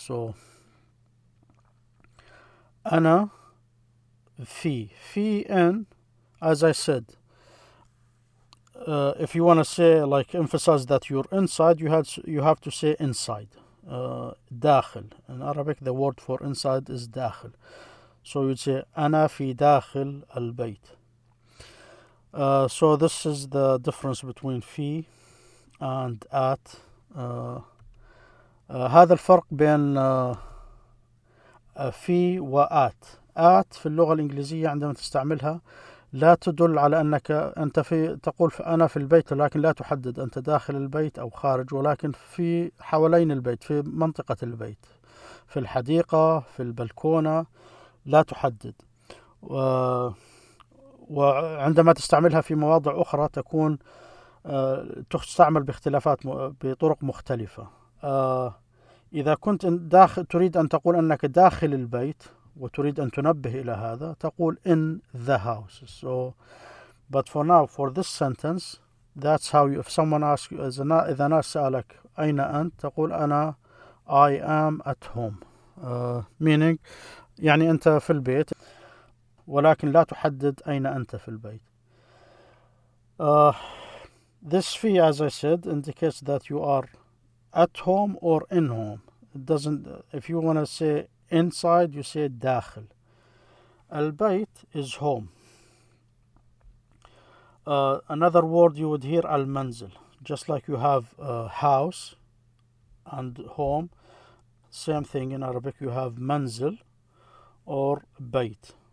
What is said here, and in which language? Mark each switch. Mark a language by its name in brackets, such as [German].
[English] So [Arabic] أنا في [English] in, as I said, if you want to say, like, emphasize that you're inside, you have to say inside. [Arabic] داخل. [English] In Arabic the word for inside is داخل. So you'd say [Arabic] أنا في داخل البيت. [English] So this is the difference between في and at. [Arabic] هذا الفرق بين في وآت. آت في اللغة الإنجليزية عندما تستعملها لا تدل على أنك أنت تقول أنا في البيت، لكن لا تحدد أنت داخل البيت أو خارج، ولكن في حوالين البيت، في منطقة البيت، في الحديقة، في البلكونة، لا تحدد. وعندما تستعملها في مواضع أخرى تكون تستعمل بطرق مختلفة. إذا كنت تريد أن تقول أنك داخل البيت وتريد أن تنبه إلى هذا تقول [English] in the house. So, but for now, for this sentence, that's how if someone asks you, [Arabic] إذا ناس سألك أين أنت، تقول أنا [English] I am at home. Meaning [Arabic] يعني أنت في البيت، ولكن لا تحدد أين أنت في البيت. [English] This في, as I said, indicates that you are at home or in home. It doesn't. If you want to say inside, you say داخل. البيت is home. Another word you would hear المنزل. Just like you have house and home, same thing in Arabic you have منزل or بيت.